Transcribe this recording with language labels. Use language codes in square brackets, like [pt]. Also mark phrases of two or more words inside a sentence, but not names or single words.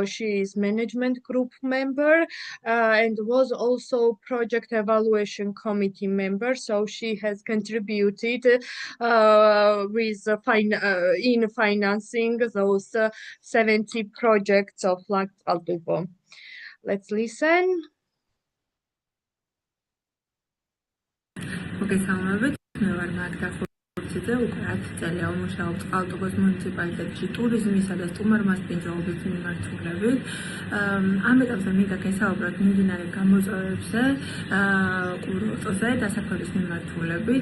[en] She is management group member and was also project evaluation committee member. So she has contributed with in financing those 70 projects of Izglītības. Let's listen. [ka] მოგესალმებით, მე ვარ მაგდა ფურციძე, უკვე 10 წელია ვმუშაობ წყალტუბოს მუნიციპალიტეტში ტურიზმისა და სტუმართმასპინძლობის მიმართულებით. ამ ეტაპზე მინდა გესაუბროთ მიმდინარე გამოწვევებზე, კურორტზე დასაქმების მიმართულებით.